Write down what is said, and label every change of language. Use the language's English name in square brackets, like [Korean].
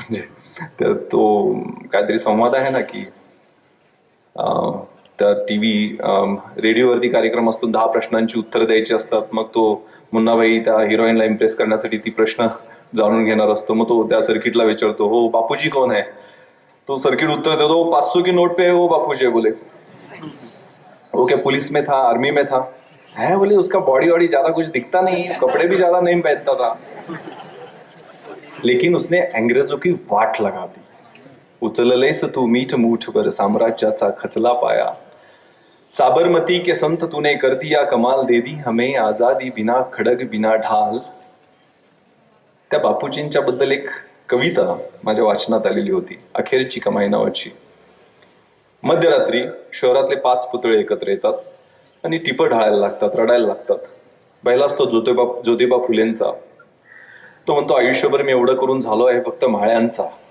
[Marathi] म्हणजे तो काहीतरी संवाद आहे ना की त्या टीव्ही रेडिओवरती कार्यक्रम असतो, 10 प्रश्नांची उत्तरं द्यायची असतात. मग तो मुन्नाबाई त्या हिरोईनला इम्प्रेस करण्यासाठी ती प्रश्न जाणून घेणार असतो. मग तो त्या सर्किटला विचारतो, [Hindi] हो बापूजी कौन है. [Marathi] तो सर्किट उत्तर देतो, [Hindi] 500 की नोट पे वो बापूजी बोले. वो क्या पुलिस में था, आर्मी में था. है बोले, उसका बॉडी वॉडी ज्यादा कुछ दिखता नहीं, कपड़े भी ज्यादा नहीं पहनता था, लेकिन उसने अंग्रेजों की वाट लगा दी. [Marathi] उचललेस तू मीठ मूठभर साम्राज्याचा खचला पाया. [Hindi] साबरमती के संत तूने कर दिया कमाल, दे दी हमें आजादी बिना खडग बिना ढाल. [Marathi] त्या बापूजींच्या बद्दल एक कविता माझ्या वाचनात आलेली होती, अखेरची कमाई नावाची. मध्यरात्री शहरातले 5 पुतळे एकत्र येतात आणि टिपं ढाळायला लागतात, रडायला लागतात. पहिला असतो ज्योतिबा फुलेंचा. तो म्हणतो, आयुष्यभर मी एवढं करून झालो आहे फक्त माळ्यांचा.